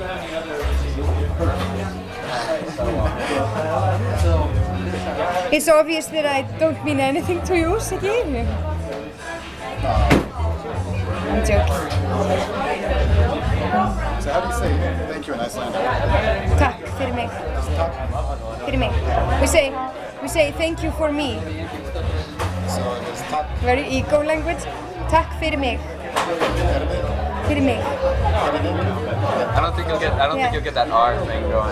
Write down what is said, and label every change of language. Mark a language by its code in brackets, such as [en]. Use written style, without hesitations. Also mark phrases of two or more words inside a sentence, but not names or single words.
[en] It's obvious that I don't mean anything to you, Siggy. I'm joking. So how do you say thank you in Icelandic? [is] Takk fyrir mig. Fyrir mig. [en] We say thank you for me. So it's tak Very ego language. [is] Takk fyrir mig. Fyrir mig. [en] I don't think you'll get that R thing going.